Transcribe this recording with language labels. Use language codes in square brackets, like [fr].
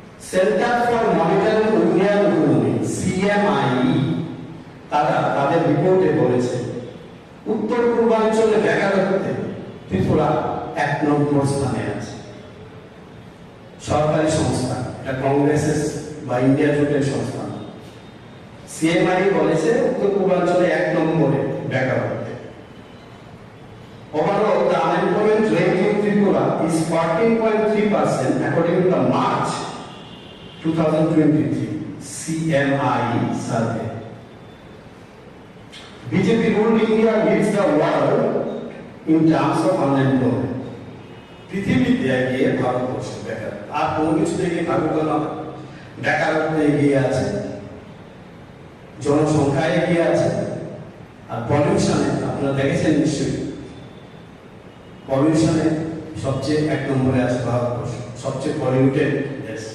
[bn] Centre for monitoring Indian economy, CMI, তারা তাদের রিপোর্টে বলেছে উত্তর পূর্বাঞ্চলে বেকারত্বে ত্রিপুরা 1 নম্বর স্থানে আছে। সরকারি সংস্থা, এটা কংগ্রেসের বা ইন্ডিয়া জোটের সংস্থা। সিএমআই বলেছে উত্তর পূর্বাঞ্চলে 1 নম্বরে বেকারত্বে। [en] Overall, the unemployment rate in Tripura is 14.3% according to the March 2023 CMI survey. BJP ruled India leads the world in terms of unemployment. [bn] পৃথিবীতে এগিয়ে ভারতবর্ষ বেকার, আর কোনো কিছুতে এগিয়ে থাকুক না, বেকারত্বে এগিয়ে আছে, জনসংখ্যায় এগিয়ে আছে, আর পলিউশনে আপনারা দেখেছেন নিশ্চয়ই, পলিউশনে সবচেয়ে 1 নম্বরে আছে ভারতবর্ষ, সবচেয়ে পলিউটেড দেশ।